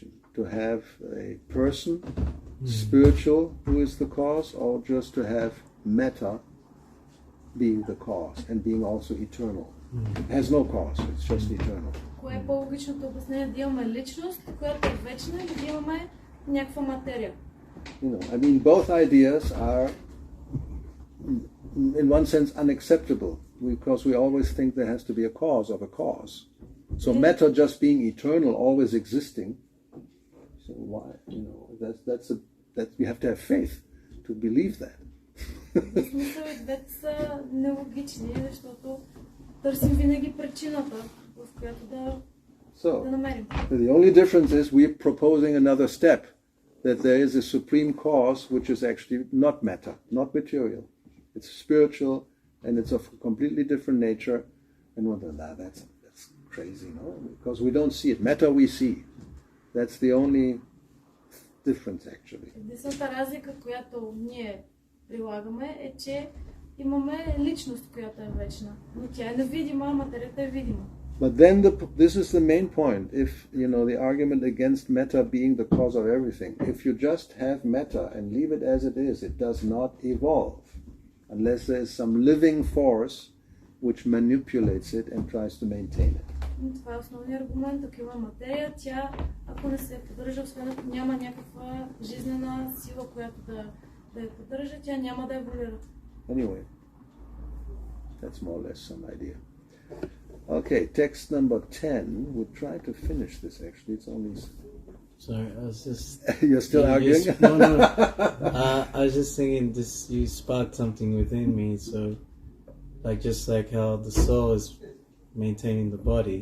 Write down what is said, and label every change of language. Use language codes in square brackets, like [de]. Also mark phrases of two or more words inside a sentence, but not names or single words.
[en] To have a person, spiritual, who is the cause, or just to have matter being the cause and being also eternal? It has no cause, it's just eternal. [bg] Кое е по-логичното обяснение? Да имаме личност, която е вечна, или да имаме някаква материя? [en] I mean, both ideas are in one sense unacceptable because we always think there has to be a cause of a cause. So matter just being eternal, always existing. So why? That we have to have faith to believe that. [bg] В смисъл и двете са нелогични, защото търсим винаги причината, в която да намерим. [en] The only difference is we're proposing another step, that there is a supreme cause which is actually not matter, not material. It's spiritual and it's of a completely different nature. And that's crazy, no? Because we don't see it. Matter we see. That's the only difference actually. [bg] Единствената разлика, която ние прилагаме, е, че имаме личност, която е вечна. Но тя е невидима, материята е видима. [en] But then this is the main point. If, the argument against matter being the cause of everything, if you just have matter and leave it as it is, it does not evolve. unless there is some living force which manipulates it and tries to maintain it. [bg] Това е основният аргумент. Ако има материя, тя, ако не се поддържа, освен ако няма някаква жизнена сила, която да я поддържа, тя няма да еволюира. [en] Anyway, that's more or less some idea. Okay, text number 10. We'll try to finish this actually. It's only... Sorry, I was just... You're still arguing? No. I was just thinking this, you sparked something within me, so just like how the soul is maintaining the body.